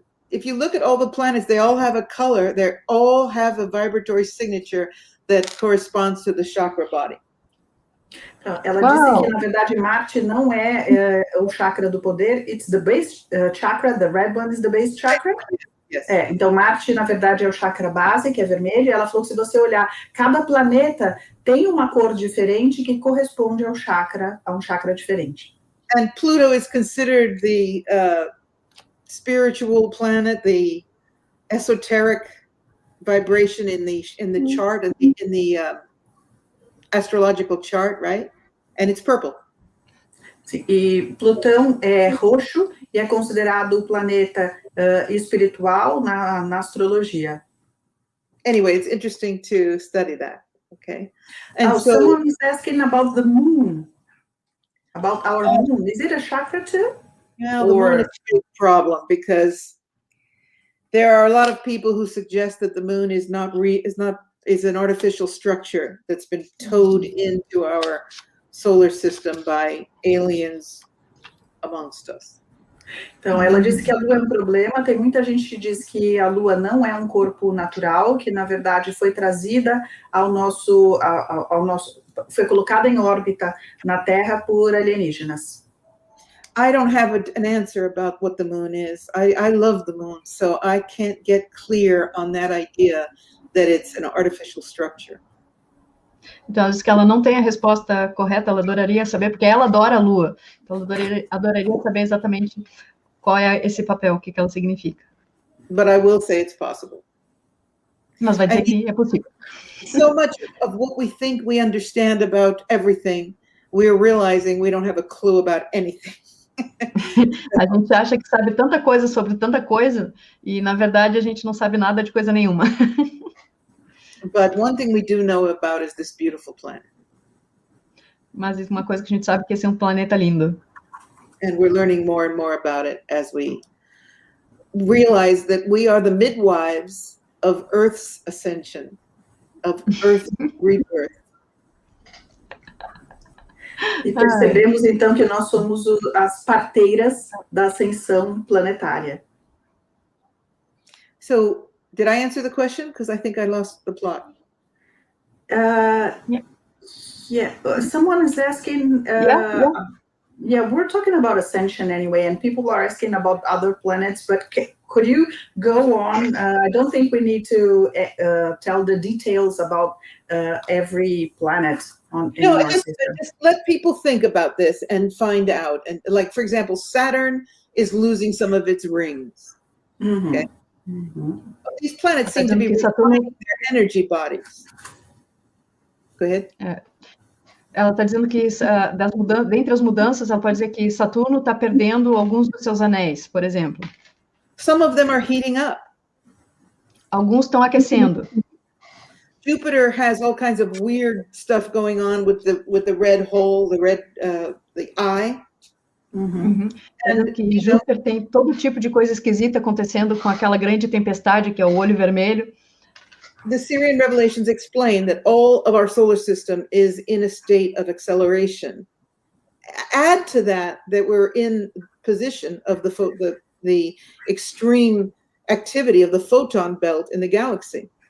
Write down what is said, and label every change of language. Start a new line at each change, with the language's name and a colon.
English: If you look at all the planets, they all have a color. They all have a vibratory signature that corresponds to the chakra body.
Portuguese: Ela disse que, na verdade, Marte não é o chakra do poder.
English: It's the base chakra. The red one is the base chakra. Yes.
Portuguese: Então, Marte, na verdade, é o chakra base, que é vermelho, e ela falou que se você olhar, cada planeta tem uma cor diferente que corresponde a um chakra diferente.
English: And Pluto is considered the spiritual planet, the esoteric vibration in the chart, in the astrological chart, right? And it's purple.
Portuguese: Sim, e Plutão é roxo e é considerado o planeta espiritual na astrologia.
English: Anyway, it's interesting to study that. Okay. And so someone is asking about the moon, about our moon. Is it a chakra too? Yeah, the moon is a big problem, because there are a lot of people who suggest that the moon is an artificial structure that's been towed into our solar system by aliens amongst us.
Portuguese: Então, ela disse que a Lua é um problema. Tem muita gente que diz que a Lua não é um corpo natural, que na verdade foi trazida ao nosso, foi colocada em órbita na Terra por alienígenas.
English: I don't have an answer about what the moon is. I love the moon, so I can't get clear on that idea that it's an artificial structure.
Portuguese: Então, ela diz que ela não tem a resposta correta, ela adoraria saber, porque ela adora a Lua. Então, ela adoraria saber exatamente qual é esse papel, o que ela significa.
English: But I will say it's possible.
Portuguese: Mas vai dizer que é possível.
English: So much of what we think we understand about everything, we're realizing we don't have a clue about anything.
Portuguese: A gente acha que sabe tanta coisa sobre tanta coisa, e, na verdade, a gente não sabe nada de coisa nenhuma.
English: But one thing we do know about is this beautiful planet.
Portuguese: Mas uma coisa que a gente sabe que esse é um planeta lindo.
English: And we're learning more and more about it as we realize that we are the midwives of Earth's ascension, of Earth's rebirth.
Portuguese: E percebemos, então, que nós somos as parteiras da ascensão planetária.
English: So, did I answer the question? Because I think I lost the plot. Yeah. Someone is asking... Yeah, we're talking about ascension anyway, and people are asking about other planets, but could you go on? I don't think we need to tell the details about every planet. Just let people think about this and find out. And like, for example, Saturn is losing some of its rings. Mm-hmm. Okay. Mm-hmm. These planets seem to be refining their energy bodies. Go ahead.
Portuguese: Ela está dizendo que, dentre as mudanças, ela pode dizer que Saturno está perdendo alguns dos seus anéis, por exemplo.
English: Some of them are heating up.
Portuguese: Alguns estão aquecendo.
English: Jupiter has all kinds of weird stuff going on with the red hole, the eye. Uhum.
Portuguese: And que Júpiter tem todo tipo de coisa esquisita acontecendo com aquela grande tempestade que é o olho vermelho.
English: The Syrian revelations explain that all of our solar system is in a state of acceleration. Add to that we're in position of the extreme activity of the photon belt in the galaxy.